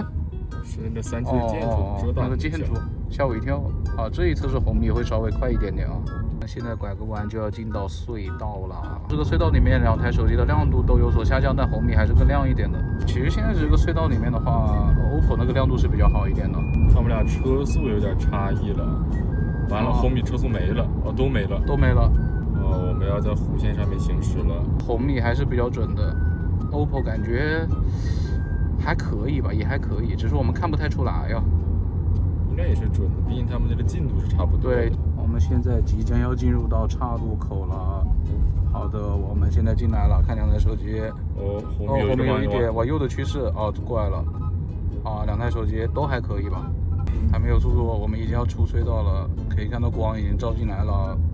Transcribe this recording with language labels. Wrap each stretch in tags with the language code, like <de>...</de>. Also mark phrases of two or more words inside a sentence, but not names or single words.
<zh>是那3級的建築，那個建築嚇我一跳。啊，這一側是紅米會稍微快一點點啊。現在拐個彎就要進到隧道了。這個隧道裡面2台手機的亮度都有所下降，但紅米還是更亮一點的。其實現在這個隧道裡面的話 ，OPPO 那個亮度是比較好一點的。他們倆車速有點差異了。完了，紅米車速沒了，都沒了，都沒了。我們要在弧線上面行駛了。紅米還是比較準的 ，OPPO 感覺還可以吧，也還可以，只是我們看不太出來呀。应该也是準的，畢竟他們這個進度是差不多的。對，我們現在即將要進入到岔路口了。好的，我們現在進來了，看2台手機。後面有一點往右的趨勢，過來了。2台手機都還可以吧，還沒有速度，我們已經要出隧道了，可以看到光已經照進來了。</zh>